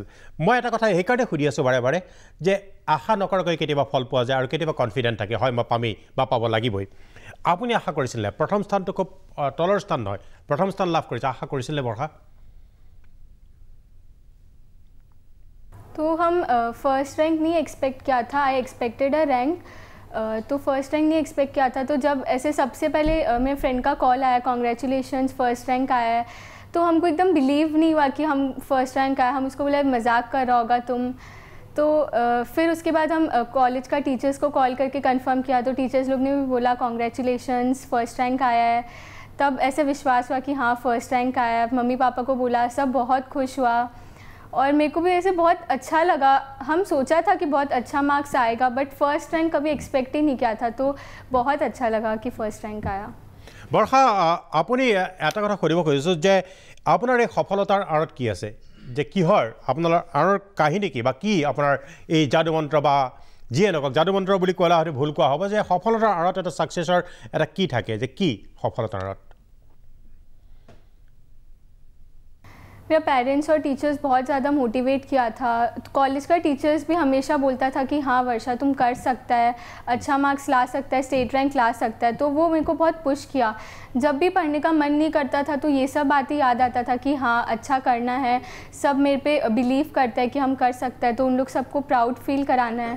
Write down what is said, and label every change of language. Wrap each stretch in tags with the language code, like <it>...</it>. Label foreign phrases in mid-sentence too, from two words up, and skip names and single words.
<as>মই এটা কথা সেইকাৰণে সুধি আছোঁ বাৰে বাৰে যে আশা নকৰাকৈ কেতিয়াবা ফল পোৱা যায় আৰু কেতিয়াবা কনফিডেণ্ট থাকে, হয় মই পামেই বা পাব লাগিবই। আপুনি আশা কৰিছিলনে? প্ৰথম স্থানটো খুব তলৰ স্থান নহয়, প্ৰথম স্থান লাভ কৰিছে, আশা কৰিছিলে বৰ্ষা?</as> <hi>तो हम</hi> <en>first rank</en> <hi>नहीं एक्सपेक्ट किया था,</hi> <en>I expected a rank,</en> <hi>तो</hi> <en>first rank</en> <hi>नहीं एक्सपेक्ट किया था। तो जब ऐसे सबसे पहले मेरे फ्रेंड का कॉल आया,</hi> <en>congratulations first rank</en> <hi>आया है, तो हमको एकदम बिलीव नहीं हुआ कि हम</hi> <en>first rank</en> <hi>आया। हम उसको बोला मजाक कर रहा होगा तुम। तो फिर उसके बाद हम कॉलेज का टीचर्स को कॉल करके कंफर्म किया, तो टीचर्स लोग ने भी बोला</hi> <en>congratulations first rank</en> <hi>आया है। तब ऐसे विश्वास हुआ कि हाँ</hi> <en>first rank</en> <hi>आया है। मम्मी पापा को बोला, सब बहुत खुश हुआ और मेरे को भी ऐसे बहुत अच्छा लगा। हम सोचा था कि बहुत अच्छा मार्क्स आएगा,</hi> <en>but first rank</en> <hi>कभी एक्सपेक्ट ही नहीं किया था, तो बहुत अच्छा लगा कि</hi> <en>first rank</en> <hi>आया।</hi> <as>বৰ্ষা, আপুনি এটা কথা সুধিব খুজিছোঁ যে আপোনাৰ এই সফলতাৰ আঁৰত কি আছে, যে কিহৰ আপোনাৰ আঁৰৰ কাহিনী কি, বা কি আপোনাৰ এই যাদু মন্ত্ৰ বা যিয়ে নকওক যাদু মন্ত্ৰ বুলি ক'লে হয়তো ভুল কোৱা হ'ব, যে সফলতাৰ আঁৰত এটা ছাকচেছৰ এটা কি থাকে, যে কি সফলতাৰ আঁৰত?</as> <hi>मेरा पेरेंट्स और टीचर्स बहुत ज़्यादा मोटिवेट किया था। कॉलेज का टीचर्स भी हमेशा बोलता था कि हाँ वर्षा तुम कर सकता है, अच्छा मार्क्स ला सकता है,</hi> <en>state rank</en> <hi>ला सकता है, तो वो मेरे को बहुत पुश किया। जब भी पढ़ने का मन नहीं करता था तो ये सब बातें याद आता था कि हाँ अच्छा करना है, सब मेरे पे बिलीव करता है कि हम कर सकते हैं, तो उन लोग सबको</hi> <en>proud feel</en> <hi>कराना है।</hi>